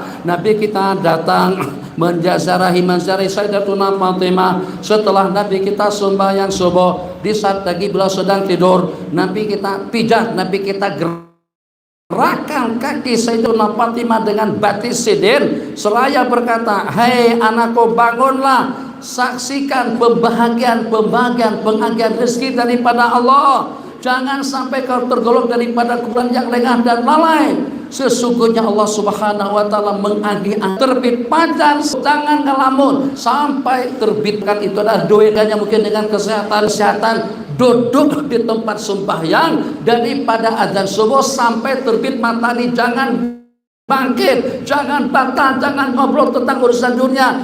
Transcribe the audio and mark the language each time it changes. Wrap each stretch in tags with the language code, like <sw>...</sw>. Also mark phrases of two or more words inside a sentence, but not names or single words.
<id>Nabi kita datang menjazarahi Sayyidatuna Fatimah setelah Nabi kita sembahyang subuh. Di saat lagi beliau sedang tidur, Nabi kita pijat, Nabi kita gerakan kaki Sayyidatuna Fatimah dengan</id> <bjn>batis sidin</bjn> <id>seraya berkata, "Hai anakku, bangunlah, saksikan pembahagian rezeki daripada Allah. Jangan sampai kau tergolong daripada kumpulan yang lengah dan lalai. Sesungguhnya Allah</id> <ar>Subhanahu wa taala</ar> <id>mengagi-agi terbit fajar, jangan ngelamun sampai terbitkan." Itu adalah doanya mungkin dengan kesehatan duduk di tempat sembahyang daripada azan subuh sampai terbit matahari, jangan bangkit, jangan batal, jangan ngobrol tentang urusan dunia.</id>